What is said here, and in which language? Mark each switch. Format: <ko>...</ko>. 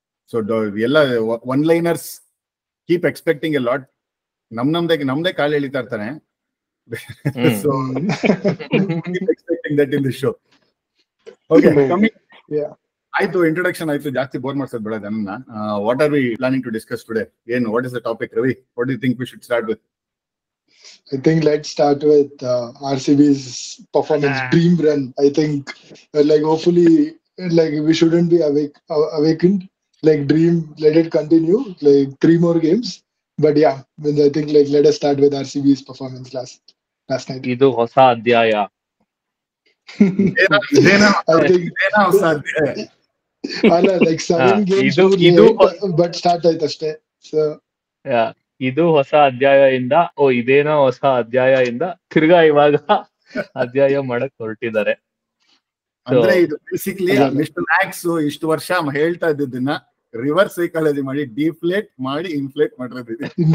<en>So ಎಲ್ಲ one-liners keep expecting a lot.</en> <kn>ನಮ್ದೇ ಕಾಲು ಎಳಿತಾ ಇರ್ತಾನೆ.</kn> <en>So keep expecting that in the show. Okay, coming. Yeah.</en> <kn>ಆಯ್ತು, introduction ಆಯ್ತು, ಜಾಸ್ತಿ ಬೋರ್ ಮಾಡ್ಸೋದು ಬೇಡ ಜನನ್ನ.</kn> <en>What are we planning to discuss today? What is the topic, Ravi? What do you think we should start with? I think let's start with RCB's performance dream run. I think like hopefully like we shouldn't be awakened. Like dream, let it continue. Like 3 more games. But yeah, I think like let us start with RCB's performance last night.</en> <kn>ಇದು ಹೊಸ ಅಧ್ಯಾಯ. ಇದೇನಾ</kn> <en>I think</en> <kn>ಹೊಸ ಅಧ್ಯಾಯ?</kn> <en>ಅಲ್ಲ like 7 games</en> <kn>ಇದು-</kn> <en>too</en> <kn>ಇದು-</kn> <en>late, but start</en> <kn>ಆಯ್ತು ಅಷ್ಟೇ.</kn> <en>So</en> <kn>ಇದು ಹೊಸ ಅಧ್ಯಾಯದಿಂದ ಇದೇನೋ ಹೊಸ ಅಧ್ಯಾಯದಿಂದ ತಿರ್ಗಾ ಇವಾಗ ಅಧ್ಯಾಯ ಮಾಡಕ್ ಹೊರಟಿದ್ದಾರೆ. ಅಂದ್ರೆ ಇದು ಬೇಸಿಕ್ಲಿ ಅಲ್ಲ. ಮಿಸ್ಟರ್ ಮ್ಯಾಕ್ಸ್ ಇಷ್ಟು ವರ್ಷ ಹೇಳ್ತಾ ಇದ್ದದನ್ನ ರಿವರ್ಸ್ ಸೈಕಾಲಜಿ ಮಾಡಿ ಡಿಫ್ಲೇಟ್ ಮಾಡಿ ಇನ್ಫ್ಲೇಟ್ ಮಾಡಿರೋದು.</kn>